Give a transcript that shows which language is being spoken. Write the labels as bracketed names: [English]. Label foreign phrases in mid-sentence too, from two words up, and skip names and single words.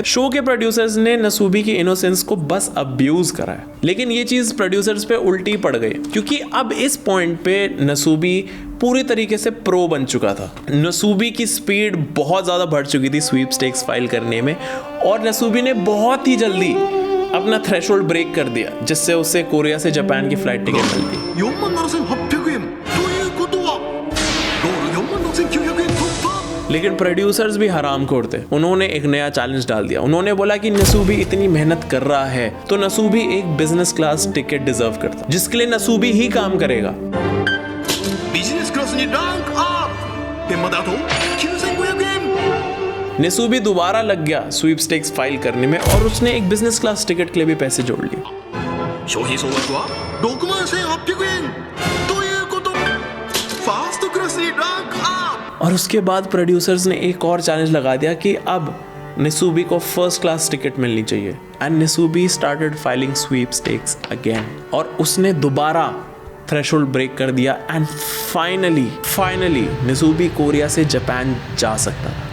[Hindi] शो के प्रोड्यूसर्स ने नसूबी की इनोसेंस को बस अब्यूज करा है, लेकिन ये चीज प्रोड्यूसर्स पे उल्टी पड़ गई, क्योंकि अब इस पॉइंट पे नसूबी पूरी तरीके से प्रो बन चुका था। नसूबी की स्पीड बहुत ज़्यादा बढ़ चुकी थी [English] sweepstakes file [Hindi] करने में और नसूबी ने बहुत ही जल्दी अपना [English] threshold break [Hindi] कर दिया, जिससे उसे कोरिया से जापान की [English] flight ticket [Hindi] मिलती। [Japanese] 47,800 円ということはゴール 46,900 円突破। [Hindi] लेकिन प्रोड्यूसर्स भी हरामखोर थे। उन्होंने एक नया चैलेंज डाल दिया। उन्होंने बोला कि नसूबी इतनी मेहनत कर रहा है तो नसूबी एक [English] business class ticket [Hindi] डिजर्व करता, जिसके लिए नसूबी ही काम करेगा। [Japanese] ビジネスクラスにランクアップ。でまだあと 9,500 円。 [Hindi] नसूबी दोबारा लग गया [English] sweepstakes file [Hindi] करने में और उसने एक [English] business class ticket [Hindi] के लिए भी पैसे जोड़ लिए। [Japanese] 商品総額は61,800円ということファーストクラスにランクアップ [Hindi] और उसके बाद प्रोड्यूसर्स ने एक और चैलेंज लगा दिया कि अब निसूबी को [English] first class ticket [Hindi] मिलनी चाहिए [English] and Nisubi started filing sweepstakes again [Hindi] और उसने दोबारा [English] threshold break [Hindi] कर दिया [English] and finally [Hindi] निसूबी कोरिया से जापान जा सकता था।